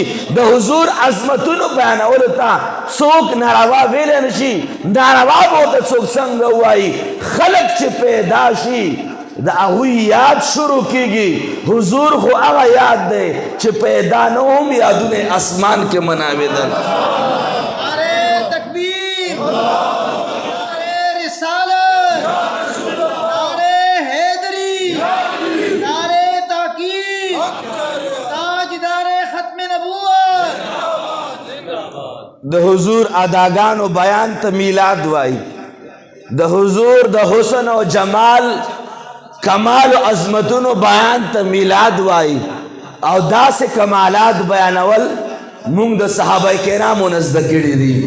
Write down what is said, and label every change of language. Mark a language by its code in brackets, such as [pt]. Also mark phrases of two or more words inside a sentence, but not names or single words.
[ps] د حضور عظمتونو بیانولو ته څوک ناروا ویلی نشي. ناروا به ورته څوک څنګه ووایي؟ خلق چې پیدا شي د هغوی یاد شروع کیږي. حضور خو هغه یاد دی چې پیدا نه هم یادونه اسمان کې مناوېدل. [ur] نعرہ تکبیر، نعرہ رسالت، نعرہ حیدری، نعرہ تحقیق، تاجدار ختم نبوت. [ps] د حضور اداګانو بیان ته میلاد وایي. د حضور د حسن او جمال کمال و عظمتونو بیان ته میلاد وایي. او داسې کمالات بیانول مونږ د صحابه کرامو نه زده کړي دي.